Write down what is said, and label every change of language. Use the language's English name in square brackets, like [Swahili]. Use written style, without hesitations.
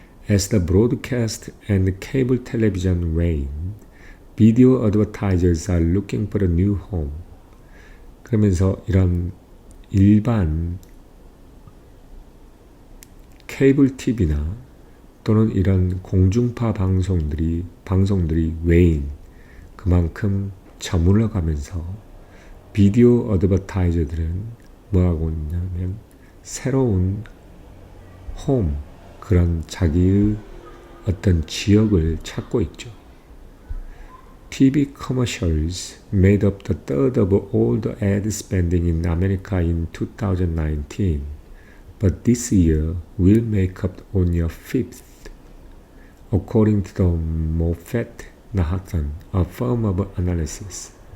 [English] As the broadcast and cable television wane, video advertisers are looking for a new home. [Korean] 그러면서 이런 일반 케이블 TV나 또는 이런 공중파 방송들이 wane, 그만큼 저물어가면서 비디오 어드버타이저들은 뭐하고 있냐면 새로운 홈, 그런 자기의 어떤 지역을 찾고 있죠. [English] TV commercials made up the third of all the ad spending in America in 2019, but this year will make up only a fifth, according to the Moffett-Nathanson, a firm of analysis.